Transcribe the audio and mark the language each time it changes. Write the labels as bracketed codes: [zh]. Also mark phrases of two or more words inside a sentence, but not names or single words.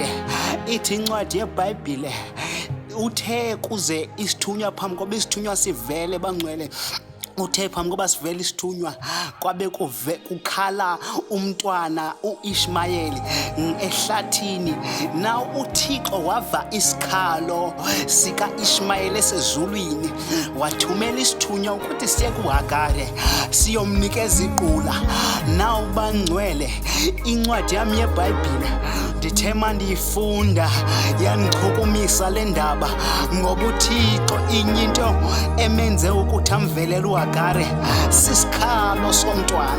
[xh] Ithi incwadi yeBhayibhile, uthe kuze isithunywa phambi koba isithunywa sivele bangcwele, uthe phambi koba sivele isithunywa kwabe kukhala umntwana uIshmayeli ehlathini. Na uThixo wava isikhalo sika-Ishmayeli esezulwini, wathumela isithunywa ukuthi siye kuHagari siyomnikeza iqula. Nawu bangcwele, incwadi yami yeBhayibhile ndithe mandiyifunda yandichukumisa le ndaba, ngoba uThixo inye into emenze ukuthi amvelele uHagari sisikhalo somntwana.